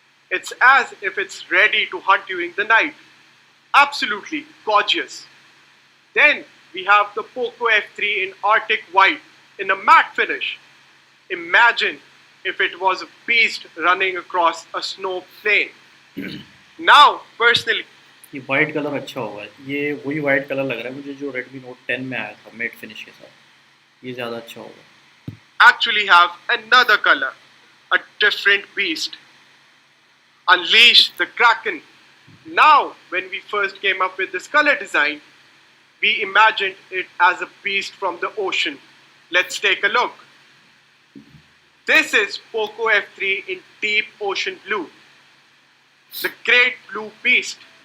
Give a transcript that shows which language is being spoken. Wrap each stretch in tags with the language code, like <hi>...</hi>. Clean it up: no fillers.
<en>It's as if it's ready to hunt you in the night. Absolutely gorgeous. Then we have the Poco F3 in Arctic white in a matte finish. Imagine if it was a beast running across a snow plain. Now, personally,</en> <hi>ये white colour अच्छा होगा, ये वही white colour लग रहा है मुझे जो Redmi Note 10 में आया था मेट फिनिश के साथ, ये ज़्यादा अच्छा होगा.</hi> <en>actually have another color, a different beast. Unleash the Kraken. Now, when we first came up with this color design, we imagined it as a beast from the ocean. Let's take a look. This is Poco F3 in deep ocean blue, the great blue beast.</en>